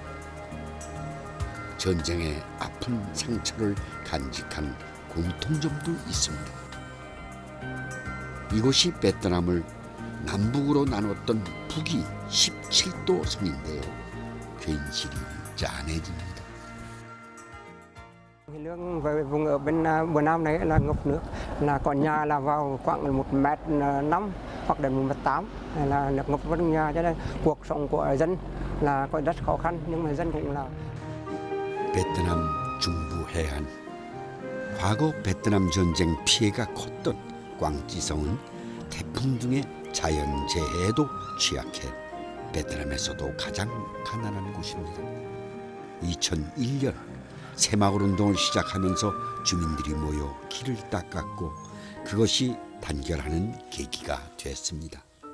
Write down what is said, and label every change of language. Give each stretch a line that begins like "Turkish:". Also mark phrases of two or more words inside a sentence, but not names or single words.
Korean: 전쟁의 아픈 상처를 간직한 공통점도 있습니다. 이곳이 베트남을 남북으로 나눴던 북위 17도 선인데요. 괜시리 짠해집니다.
Vietnamese: Lương về vùng ở bên bờ Nam này là ngập nước, là còn nhà là vào khoảng 1,5 m hoặc đến 1,8 m là nước ngập vào nhà, cho nên cuộc sống của dân là có rất khó khăn, nhưng mà dân cũng là.
Korean: 베트남 중부 해안. 과거 베트남 전쟁 피해가 컸던 광지성은 태풍 등의 자연재해에도 취약해 베트남에서도 가장 가난한 곳입니다. 2001년 새마을 운동을 시작하면서 주민들이 모여 길을 닦았고 그것이 단결하는 계기가 됐습니다.